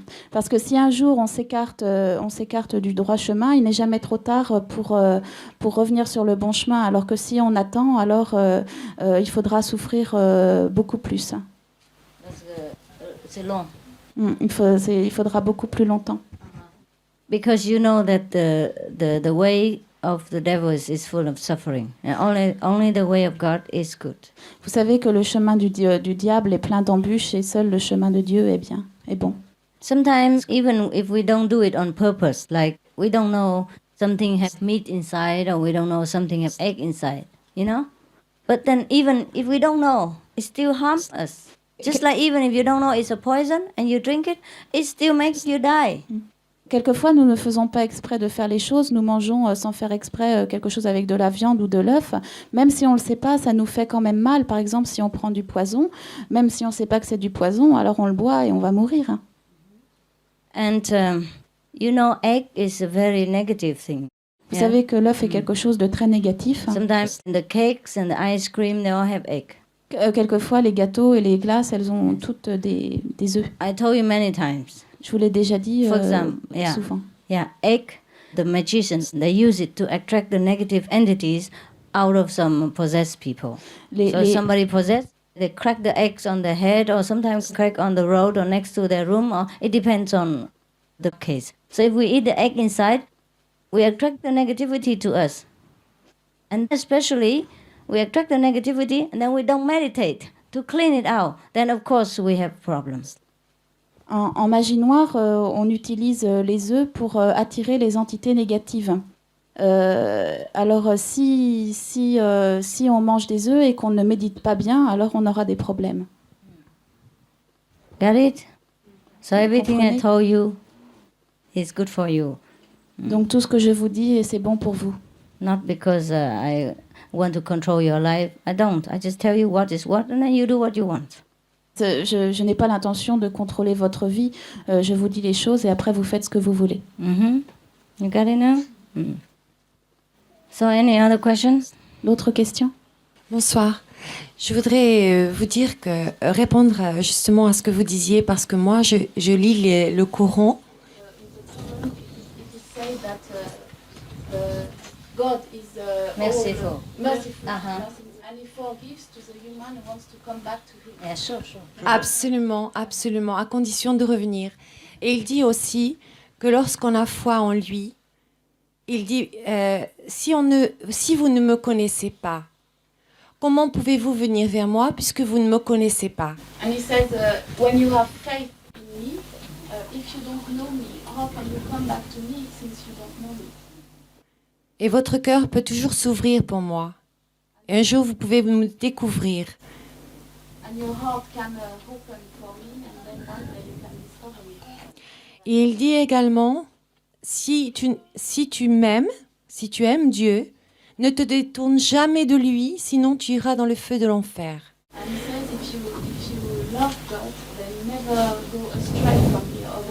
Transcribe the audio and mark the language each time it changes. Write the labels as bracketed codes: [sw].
[fr] Parce que si un jour on s'écarte du droit chemin, il n'est jamais trop tard pour revenir sur le bon chemin. Alors que si on attend, alors il faudra souffrir beaucoup plus. C'est long. Il faudra beaucoup plus longtemps. [en] Because you know that the way of the devil is full of suffering, and only the way of God is good. [fr] Vous savez que le chemin du diable est plein d'embûches et seul le chemin de Dieu est bon. [en] Sometimes even if we don't do it on purpose, like we don't know something has meat inside or we don't know something has egg inside, you know? But then even if we don't know, it still harms us. Just like even if you don't know it's a poison and you drink it, it still makes you die. [fr] Quelquefois, nous ne faisons pas exprès de faire les choses. Nous mangeons sans faire exprès quelque chose avec de la viande ou de l'œuf. Même si on ne le sait pas, ça nous fait quand même mal. Par exemple, si on prend du poison, même si on ne sait pas que c'est du poison, alors on le boit et on va mourir. [en] And you know, egg is a very negative thing. [fr] Vous savez que l'œuf est quelque chose de très négatif. [en] Sometimes the cakes and the ice cream, they all have egg. [fr] Quelquefois, les gâteaux et les glaces, elles ont toutes des œufs. [en] I told you many times. [fr] Je vous l'ai déjà dit souvent. [en] Yeah, egg, the magicians, they use it to attract the negative entities out of some possessed people. Somebody possessed, they crack the eggs on their head or sometimes crack on the road or next to their room, or it depends on the case. So if we eat the egg inside, we attract the negativity to us. And especially, we attract the negativity and then we don't meditate to clean it out. Then of course we have problems. [fr] En magie noire, on utilise les œufs pour attirer les entités négatives. Alors, si on mange des œufs et qu'on ne médite pas bien, alors on aura des problèmes. [en] Got it? So everything I told you is good for you. [fr] Donc tout ce que je vous dis, c'est bon pour vous. [en] Not because I want to control your life. I don't. I just tell you what is what, and then you do what you want. [fr] Je n'ai pas l'intention de contrôler votre vie. Je vous dis les choses et après vous faites ce que vous voulez. [en] You got it now? So any other questions? [fr] D'autres questions? Bonsoir. Je voudrais vous dire que répondre justement à ce que vous disiez, parce que moi je lis le Coran. [en] God is merciful. And he forgives to the human who wants to come back to him. Yeah, sure. [fr] Absolument, absolument, à condition de revenir. Et il dit aussi que lorsqu'on a foi en lui, il dit si vous ne me connaissez pas, comment pouvez-vous venir vers moi puisque vous ne me connaissez pas? [en] And he says, when you have faith in me, if you don't know me, how can you come back to me since you don't know me? [fr] Et votre cœur peut toujours s'ouvrir pour moi. Et un jour, vous pouvez me découvrir. [en] And your heart can open for me, and then one day you can discover me. [fr] Et il dit également, si tu m'aimes, si tu aimes Dieu, ne te détourne jamais de lui, sinon tu iras dans le feu de l'enfer. [en] And he says, if you love God, then never go astray from me,